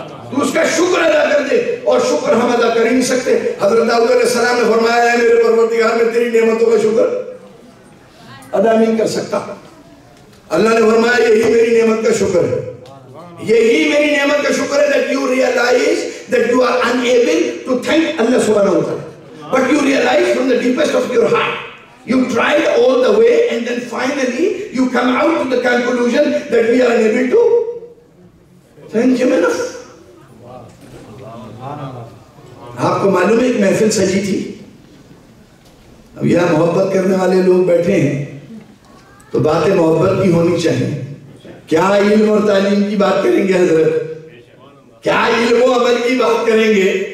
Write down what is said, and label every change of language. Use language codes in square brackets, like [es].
[ur] تو اس کا شکر ادا کر دے، اور شکر ہم ادا کر ہی نہیں سکتے۔ حضرت داؤد علیہ السلام نے فرمایا ہے میرے پروردگار میں تیری نعمتوں کا شکر ادا نہیں کر سکتا۔ اللہ نے فرمایا یہی میری نعمت کا شکر ہے، یہی میری نعمت کا شکر ہے [en] that you realize that you are unable to thank Allah subhanahu wa ta'ala. But you realize from the deepest of your heart, you tried all the way and then finally you come out to the conclusion that we are unable to thank him enough. [ur] آپ کو معلوم ہے ایک محفل سجی تھی, اب یہاں محبت کرنے والے لوگ بیٹھے ہیں تو باتیں محبت کی ہونی چاہیے. کیا علم اور تعلیم کی بات کریں گے حضرت, کیا علم و عمل کی بات کریں گے.